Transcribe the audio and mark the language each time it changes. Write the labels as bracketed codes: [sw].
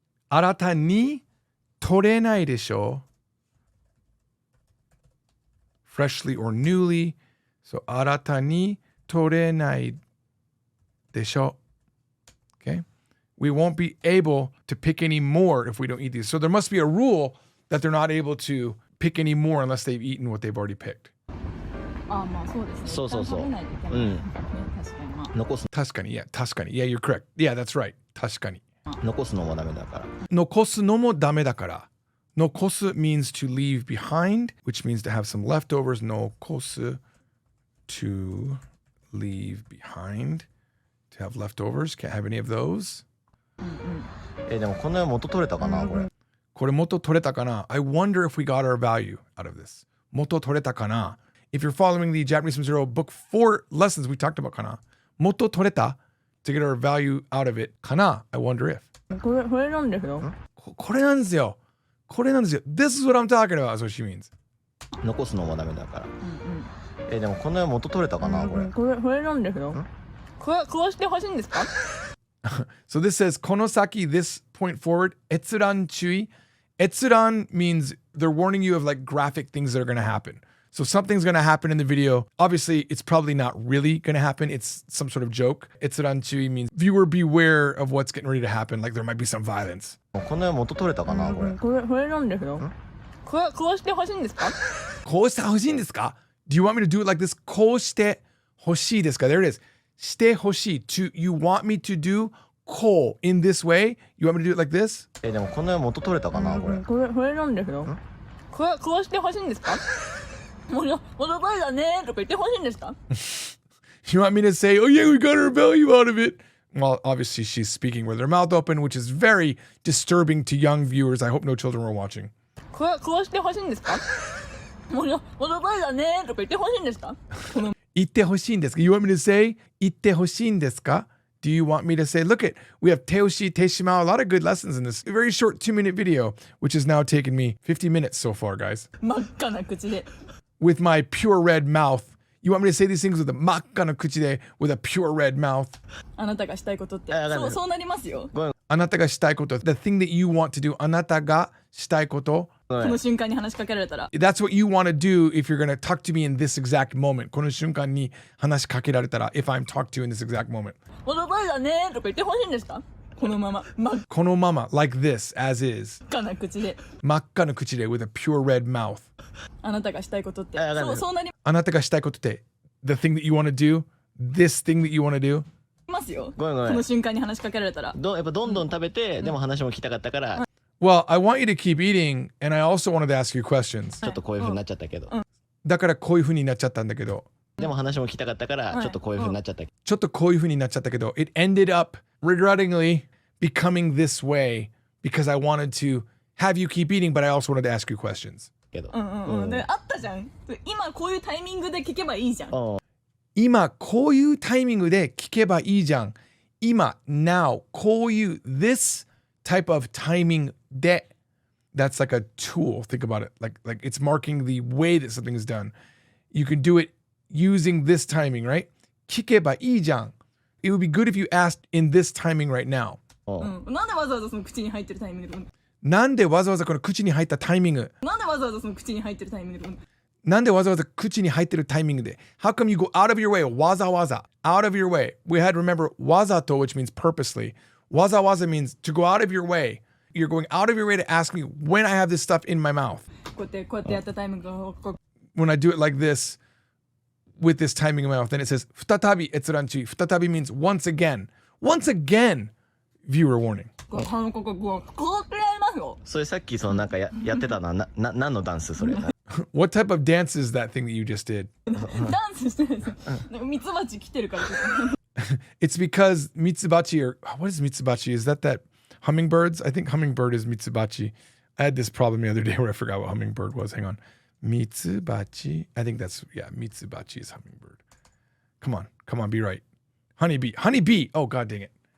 [ja] 新たに取れないでしょ [en] freshly or newly. So [ja] 新たに取れないでしょ [en] Okay, we won't be able to pick any more if we don't eat these. So there must be a rule that they're not able to pick any more unless they've eaten what they've already picked. [ja] あ、まあそうですね。そうそうそう。一旦食べないといけないですね。確かにまあ。残す。確かに [en] yeah, 確かに yeah, you're correct. Yeah, that's right. [ja] 確かに残すのもダメだから。残すのもダメだから。 [en] 残す means to leave behind, which means to have some leftovers. 残す to leave behind, to have leftovers. Can't have any of those. [ja] でもこの元取れたかなこれ。これ元取れたかな? [en] I wonder if we got our value out of this. [ja] 元取れたかな? [en] If you're following the Japanese from Zero book 4 lessons we talked about かな? [ja] 元取れた [en] to get our value out of it かな? I wonder if. [ja] これなんですよ。これなんですよ。これなんですよ。 [en] This is what I'm talking about. That's what she means. [ja] 残すのもダメだから。でもこの元取れたかなこれ。これなんですよ。こうしてほしいんですか? [en] So this says この先 this point forward 閲覧注意. 閲覧 means they're warning you of like graphic things that are going to happen. So something's going to happen in the video. Obviously, it's probably not really going to happen. It's some sort of joke. 閲覧注意 means viewer beware of what's getting ready to happen. Like there might be some violence. [ja] この元取れたかなこれ。これなんですよ。こうしてほしいんですか? こうしてほしいんですか? [en] Do you want me to do it like this? [ja] こうしてほしいですか? [en] There it is. [ja] してほしい. [en] You want me to do こう in this way? You want me to do it like this? [ja] でもこの元取れたかなこれ。これなんですよ。こうしてほしいんですか?もの声だねとか言ってほしいんですか? [en] You want me to say, oh yeah, we got our value out of it? Well, obviously she's speaking with her mouth open, which is very disturbing to young viewers. I hope no children were watching. [ja] こうしてほしいんですか?もの声だねとか言ってほしいんですか? 言ってほしいんですか? [en] You want me to say [ja] 言ってほしいんですか? [en] Do you want me to say, look it, we have Teoshi, Teishima, a lot of good lessons in this very short 2-minute video, which has now taken me 50 minutes so far, guys. [ja] 真っ赤な口で [en] With my pure red mouth. You want me to say these things with a [ja] 真っ赤な口で [en] with a pure red mouth? [ja] あなたがしたいことってそうなりますよ。あなたがしたいこと [en] the thing that you want to do あなたがしたいこと [ja] この瞬間に話しかけられたら [en] That's what you want to do if you're going to talk to me in this exact moment [ja] この瞬間に話しかけられたら [en] if I'm talked to in this exact moment [ja] この声だねとか言ってほしいんですか? このままこのまま [en] like this as is [ja] 真っ赤な口で真っ赤な口で [en] with a pure red mouth [ja] あなたがしたいことってそうなりあなたがしたいことって [en] the thing that you want to do this thing that you want to do [ja] ますよ。ごめんこの瞬間に話しかけられたらやっぱどんどん食べて、でも話も聞きたかったから、 [en] Well, I want you to keep eating and I also wanted to ask you questions [ja] ちょっとこういう風になっちゃったけど、だからこういう風になっちゃったんだけどでも話も聞きたかったから、ちょっとこういう風になっちゃった。ちょっとこういう風になっちゃったけど [en] it ended up regrettingly becoming this way because I wanted to have you keep eating but I also wanted to ask you questions [ja] けど、であったじゃん。今こういうタイミングで聞けばいいじゃん。今こういうタイミングで聞けばいいじゃん。 [en] 今 now こういう this type of timing で that's like a tool. Think about it. Like it's marking the way that something is done. You can do it using this timing, right? [ja] 聞けばいいじゃん。 [en] It would be good if you asked in this timing right now. [ja] なんでわざわざその口に入ってるタイミングでなんでわざわざこの口に入ったタイミングなんでわざわざその口に入ってるタイミングでなんでわざわざ口に入ってるタイミングで [en] How come you go out of your way? わざわざ out of your way. We had to remember わざと which means purposely. わざわざ means to go out of your way. You're going out of your way to ask me when I have this stuff in my mouth. [ja] こうやってやったタイミングが [en] When I do it like this with this timing in my mouth, then it says [ja] 再び閲覧注意. [en] 再び means once again. Once again, viewer warning. [ja] こうってやりますよ。それさっきそのなんかやってたな、何のダンスそれ。 [en] What type of dance is that thing that you just did? [ja] ダンスしてるんですよ。なんかミツバチ来てるから。 [en] It's because Mitsubachi, or what is Mitsubachi? Is that hummingbirds? I think hummingbird is Mitsubachi. I had this problem the other day where I forgot what hummingbird was. Hang on. Mitsubachi. I think Mitsubachi is hummingbird. Come on, be right. Honeybee. Oh, god dang it.